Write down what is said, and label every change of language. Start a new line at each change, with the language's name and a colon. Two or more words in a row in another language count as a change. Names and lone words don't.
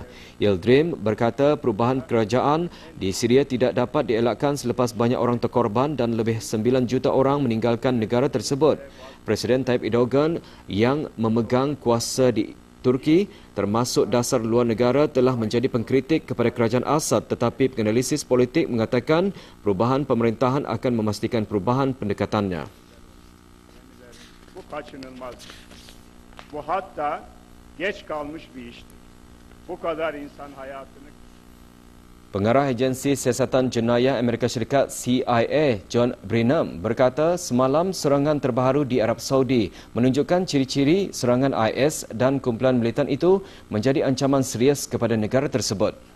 Malay: Yildirim berkata perubahan kerajaan di Syria tidak dapat dielakkan selepas banyak orang terkorban dan lebih 9 juta orang meninggalkan negara tersebut. Presiden Tayyip Erdogan yang memegang kuasa di Turki termasuk dasar luar negara telah menjadi pengkritik kepada kerajaan Assad, tetapi penganalisis politik mengatakan perubahan pemerintahan akan memastikan perubahan pendekatannya.
Turkish: Bu kaçınılmaz. Bu hatta geç kalmış bir iştir. Bu kadar insan hayatını
Malay: Pengarah Agensi Siasatan Jenayah Amerika Syarikat CIA, John Brennan, berkata semalam serangan terbaru di Arab Saudi menunjukkan ciri-ciri serangan IS dan kumpulan militan itu menjadi ancaman serius kepada negara tersebut.